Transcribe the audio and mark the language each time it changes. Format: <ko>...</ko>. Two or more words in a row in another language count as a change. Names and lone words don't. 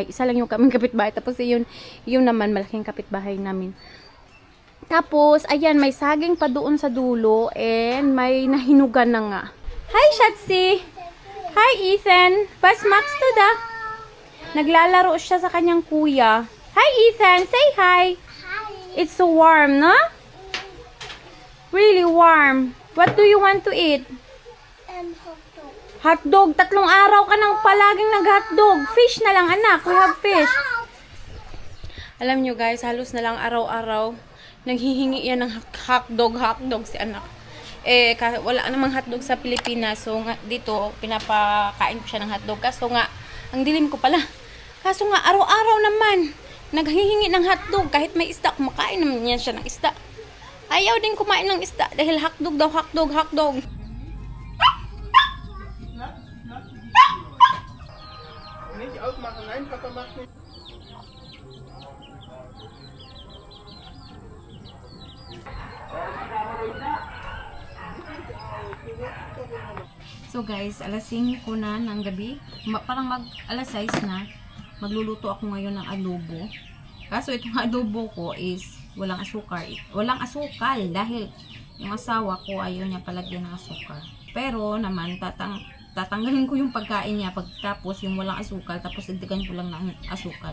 <tl>Isa lang yung kaming kapitbahay, tapos yun naman malaking kapitbahay namin. Tapos, ayan, may saging pa doon sa dulo, and may nahinugan na nga.</tl> <en>Hi, Shatsi! Hi, Ethan! Pass Max to da.</en> <tl>Naglalaro siya sa kanyang kuya.</tl> <en>Hi, Ethan! Say hi! It's so warm, no? Really warm. What do you want to eat? Hotdog. Hotdog.</en> <tl>3 araw ka nang palaging nag-hotdog. Fish na lang, anak.</tl> <en>We have fish.</en> <tl>Alam nyo guys, halos na lang araw-araw naghihingi yan ng hotdog si anak. Wala namang hotdog sa Pilipinas. So nga, dito, pinapakain ko siya ng hotdog. Kaso nga, ang dilim ko pala. Kaso nga, araw-araw naman, naghihingi ng hotdog. Kahit may isda, kumakain naman yan siya ng isda. Ayaw din kumain ng isda dahil hotdog daw, hotdog.</tl> <de>Nicht ausmachen, nein, Papa macht nicht.</de> <tl>So guys, alas 5 na ng gabi. Parang alas 6 na. Magluluto ako ngayon ng adobo. Kaso itong adobo ko is walang asukal. Walang asukal dahil yung asawa ko ayaw niya palagyan ng asukal. Pero naman tatanggalin ko yung pagkain niya pagkatapos yung walang asukal, tapos dagdagan ko lang ng asukal.</tl>